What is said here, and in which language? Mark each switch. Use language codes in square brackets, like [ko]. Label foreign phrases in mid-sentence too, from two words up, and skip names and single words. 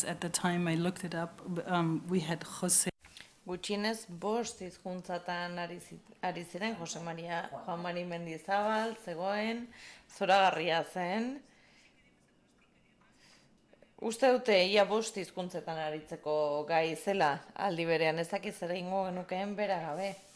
[en] At the time I looked it up, we had Jose. [eu] Gutxienez 5 hizkuntzatan ari ziren, Juan Mari Mendizabal, zegoen, zoragarria zen. Uste dute, ia 5 hizkuntzetan aritzeko gai zela, aldi berean ez dakiz ere ingo genukeen bera gabe.